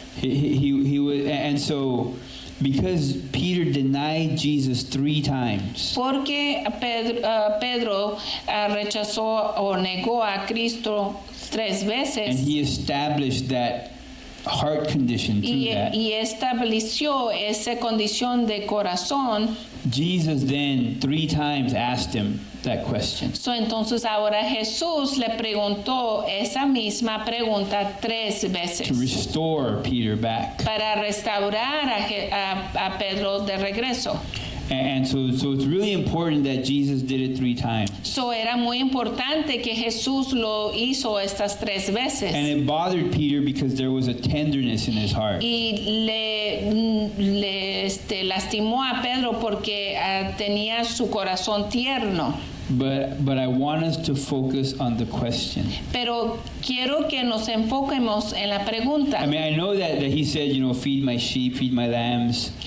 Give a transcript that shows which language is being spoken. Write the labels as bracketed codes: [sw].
[en] He was, and so because Peter denied Jesus 3 times. [es] Porque Pedro rechazó o negó a Cristo 3 veces. [en] And he established that heart condition through that. [es] Y estableció esa condición de corazón. [en] Jesus then 3 times asked him that question. [es] So, entonces ahora Jesús le preguntó esa misma pregunta 3 veces. [en] To restore Peter back. [es] Para restaurar a Pedro de regreso. [en] And so it's really important that Jesus did it 3 times. [es] So era muy importante que Jesús lo hizo estas 3 veces. [en] And it bothered Peter because there was a tenderness in his heart. [es] Y le lastimó a Pedro porque tenía su corazón tierno. [en] But I want us to focus on the question. [es] Pero quiero que nos enfoquemos en la pregunta. [en] I mean, I know that he said, you know, feed my sheep, feed my lambs.